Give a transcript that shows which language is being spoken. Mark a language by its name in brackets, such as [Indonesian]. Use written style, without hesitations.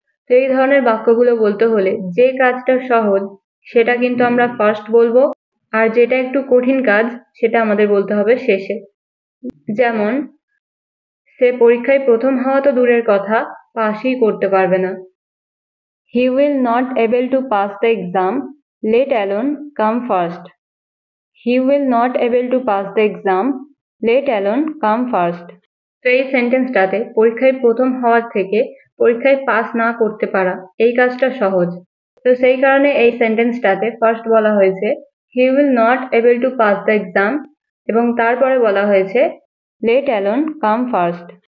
[Bangla] তো এই ধরনের বাক্যগুলো বলতে হলে যে কাজটা সহজ সেটা কিন্তু আমরা ফার্স্ট বলবো, আর যেটা একটু কঠিন কাজ সেটা আমাদের বলতে হবে শেষে। যেমন, সে পরীক্ষায় প্রথম হওয়া তো দূরের কথা, পাসই করতে পারবে না। [English] He will not able to pass the exam, let alone come first. He will not able to pass the exam, let alone come first. [Bangla] তো এই সেন্টেন্সটাতে পরীক্ষায় প্রথম হওয়ার থেকে পরীক্ষায় পাস না করতে পারা এই কাজটা সহজ। তো সেই কারণে এই সেন্টেন্সটাতে ফার্স্ট বলা হয়েছে [English] he will not able to pass the exam [Bangla] এবং তারপরে বলা হয়েছে [English] let alone come first.